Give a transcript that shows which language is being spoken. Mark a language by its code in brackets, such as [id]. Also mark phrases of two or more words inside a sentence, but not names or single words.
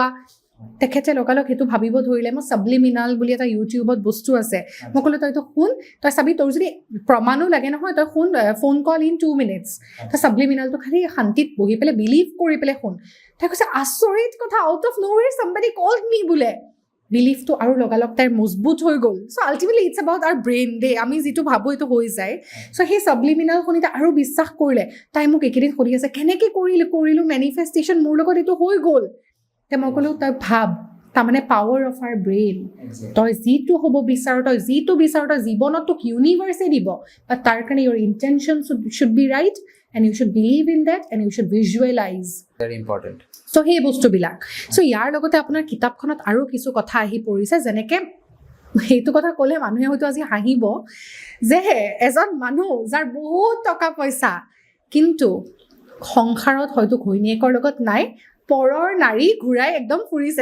[as] তেখেতে লগালগ সেইটো ভাবিব ধৰিলে। মই ছাবলিমিনাল বুলি এটা ইউটিউবত বস্তু আছে, মই ক'লোঁ তই এইটো শুন, তই চাবি, তোৰ যদি প্ৰমাণো লাগে নহয় তই শুন, [en] phone call in 2 minutes, [as] তই ছাবলিমিনালটো খালি শান্তিত বহি পেলাই বিলিভ কৰি পেলাই শুন। তাই কৈছে আচৰিত কথা, [en] out of nowhere somebody called me বোলে। [as] বিলিভটো আৰু লগালগ তাইৰ মজবুত হৈ গ'ল। [en] So ultimately it's about our brain [as] দে, আমি যিটো ভাবোঁ এইটো হৈ যায়। চ' সেই ছাবলিমিনাল শুনিতে আৰু বিশ্বাস কৰিলে। তাই মোক এইকেইদিন সুধি আছে কেনেকৈ কৰিলোঁ মেনিফেষ্টেশ্যন, মোৰ লগত এইটো হৈ গ'ল। তে মই ক'লোঁ তই ভাব, তাৰমানে [en] power of our brain. [as] তই যিটো হ'ব বিচাৰ, তই জীৱনত তোক ইউনিভাৰ্ছে দিব, বাট তাৰ কাৰণে [en] your intention should be right, and you should believe in that, and you should visualize. Very important. [as] So সেই বস্তুবিলাক। চ' ইয়াৰ লগতে আপোনাৰ কিতাপখনত আৰু কিছু কথা আহি পৰিছে, যেনেকৈ সেইটো কথা ক'লে মানুহে হয়তো আজি হাঁহিব যে এজন মানুহ যাৰ বহুত টকা পইচা কিন্তু সংসাৰত হয়তো ঘৈণীয়েকৰ লগত নাই, পৰৰ নাৰী ঘূৰাই একদম ফুৰিছে।